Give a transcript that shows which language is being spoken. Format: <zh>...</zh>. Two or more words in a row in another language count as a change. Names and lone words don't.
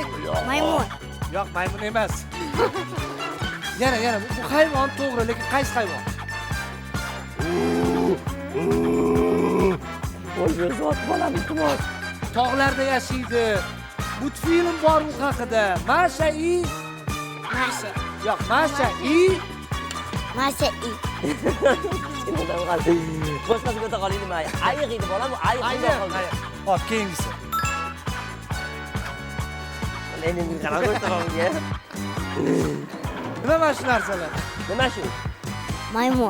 <uz>Maymun. yo'q, maymun emas. Yana, bu hayvon to'g'ri, lekin qaysi hayvon? O'zbek zot bolam, iltimos. Tog'larda yashaydi. Multfilm bor u haqida. Masha i. Masha. Yo'q, Masha i. Masha i. Boshqasiga o'ta qoling nima? Ayiq edi bolam, bu ayiq Ayni. bunday qoldi. Hop, keyingisi. Endi qanaqa o'tiramiga? Nima mana shu narsalar? Nima shu? Maymun.</uz>